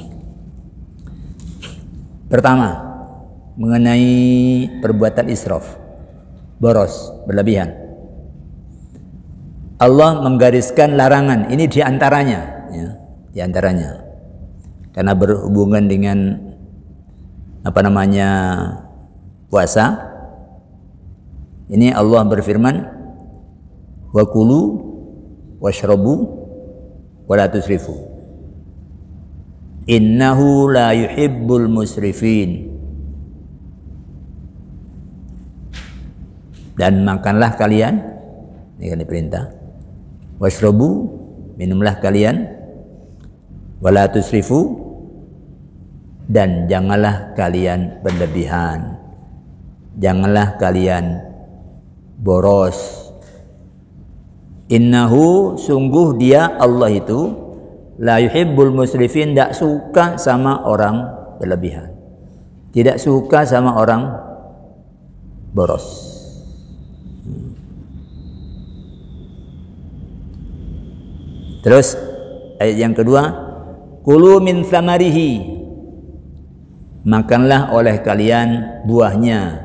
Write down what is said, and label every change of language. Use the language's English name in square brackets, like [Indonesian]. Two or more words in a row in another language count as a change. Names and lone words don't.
[Indonesian] Pertama, mengenai perbuatan israf, boros, berlebihan. Allah menggariskan larangan. Ini diantaranya, ya, diantaranya. Karena berhubungan dengan puasa. Ini Allah berfirman, [Arabic] وكلوا واشربوا ولا تسرفوا إنه لا يحب المسرفين. [Indonesian] Dan makanlah kalian, ini kan diperintah, washrabu, minumlah kalian, [Arabic] ولا تسرفوا, [Indonesian] dan janganlah kalian berlebihan, janganlah kalian boros. Innahu, sungguh dia Allah itu, [Arabic] لا يحب المسرفين, [Indonesian] tidak suka sama orang berlebihan, tidak suka sama orang boros. Terus ayat yang kedua, [Arabic] كلوا من ثمره, [Indonesian] makanlah oleh kalian buahnya.